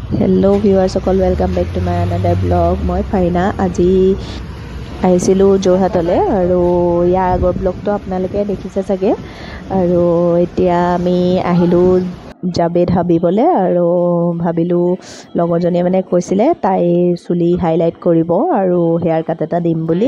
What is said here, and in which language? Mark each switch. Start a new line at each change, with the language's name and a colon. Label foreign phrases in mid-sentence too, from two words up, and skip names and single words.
English: hello viewers
Assamese: सकल
English: welcome back to my another blog
Assamese: मैं फाइना আজি আহিছিলোঁ যোৰহাটলৈ আৰু ইয়াৰ আগৰ ব্লগটো আপোনালোকে দেখিছে চাগে আৰু এতিয়া আমি আহিলোঁ জাবেদ হাবিবলৈ আৰু ভাবিলোঁ লগৰজনীয়ে মানে কৈছিলে তাই চুলি হাইলাইট কৰিব আৰু
English: hair cut
Assamese: এটা দিম বুলি